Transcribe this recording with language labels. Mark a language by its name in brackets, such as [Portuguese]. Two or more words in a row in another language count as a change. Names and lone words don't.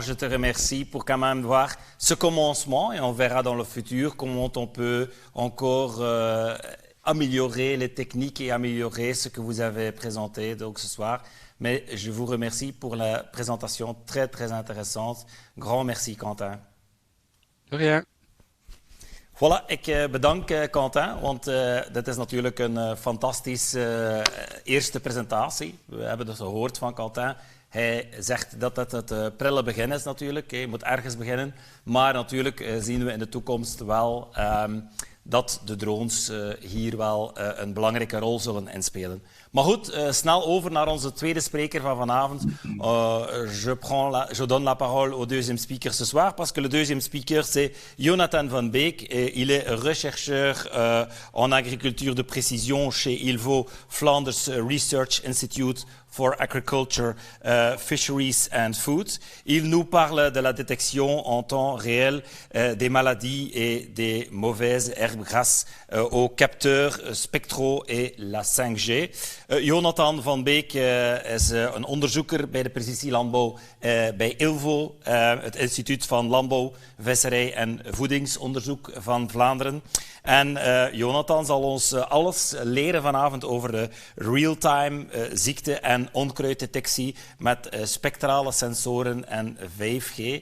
[French] Je te remercie pour quand même voir ce commencement, et on verra dans le futur comment on peut encore améliorer les techniques et améliorer ce que vous avez présenté donc ce soir. Mais je vous remercie pour la présentation très très intéressante. Grand merci, Quentin. De rien. Voilà, [Dutch] ik bedank Quentin, want dit is natuurlijk een fantastische eerste presentatie. We hebben dus gehoord van Quentin. Hij zegt dat het het prille begin is natuurlijk. Je moet ergens beginnen. Maar natuurlijk zien we in de toekomst wel dat de drones hier wel een belangrijke rol zullen inspelen. Maar goed, snel over naar onze tweede spreker van vanavond. [French] Je donne la parole au deuxième speaker ce soir, parce que le deuxième speaker, c'est Jonathan van Beek. Et il est rechercheur en agriculture de précision chez ILVO, Flanders Research Institute for Agriculture, Fisheries and Food. Il nous parle de la détection en temps réel des maladies et des mauvaises herbes grasses aux capteurs spectraux et la 5G. [Dutch] Jonathan van Beek is een onderzoeker bij de precisielandbouw bij ILVO, het Instituut van Landbouw, Visserij en Voedingsonderzoek van Vlaanderen. En Jonathan zal ons alles leren vanavond over de real-time ziekte- en onkruiddetectie met spectrale sensoren en 5G.